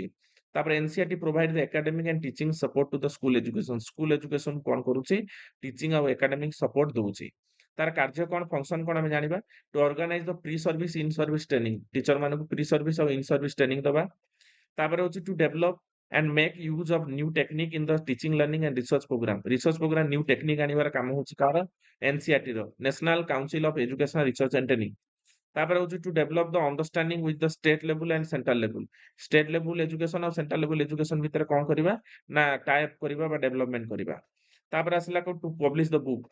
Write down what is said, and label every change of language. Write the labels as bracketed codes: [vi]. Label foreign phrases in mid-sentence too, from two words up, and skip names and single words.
[en] ତାପରେ NCERT provide the academic and teaching support to the school education. school education [or] କଣ କରୁଛି ଟିଚିଂ ଆଉ [en] academic support [or] ଦଉଛି। ତାର କାର୍ଯ୍ୟ କଣ ଫଙ୍କସନ କଣ ଆମେ ଜାଣିବା। [en] to organize the pre service in service training. [or] ଟିଚର ମାନଙ୍କୁ [en] pre service [or] ଆଉ [en] in service training [or] ଦବା। ତାପରେ ହଉଛି [en] to develop and make use of new technique in the teaching learning and research program। research program new technique [or] ଆଣିବାର କାମ ହଉଛି କାହାର? [en] ଏନସିଆରଟି ର National Council of Educational Research and Training. [or] ତାପରେ ହଉଛି [en] to develop the understanding with the state level and central level. state level education [or] ଆଉ [en] central level education [or] ଭିତରେ କଣ କରିବା ନା ଟାଇପ କରିବା ବା ଡେଭଲପମେଣ୍ଟ କରିବା। ତାପରେ ଆସିଲା [en] to publish the book.